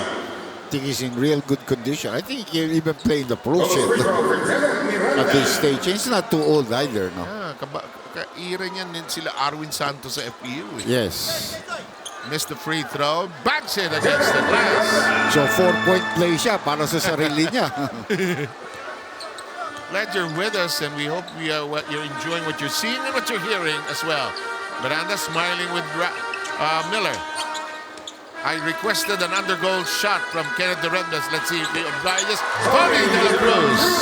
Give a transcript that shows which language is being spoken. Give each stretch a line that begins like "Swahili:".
English: I think he's in real good condition. I think he'll even play in the pro set at this stage. He's not too old either, no?
Filipino: Kaira niyan din sila Arwin Santos sa FPU.
English: Yes. Missed the free throw, backs it against the glass.
Filipino: So
English: 4-point play
Filipino: siya para sa sarili niya.
English: Glad you're with us, and we hope you're enjoying what you're seeing and what you're hearing as well. Miranda smiling with Miller. I requested an undergoal shot from Kenneth Duremdes. Let's see if he obliges. Tony De La Cruz.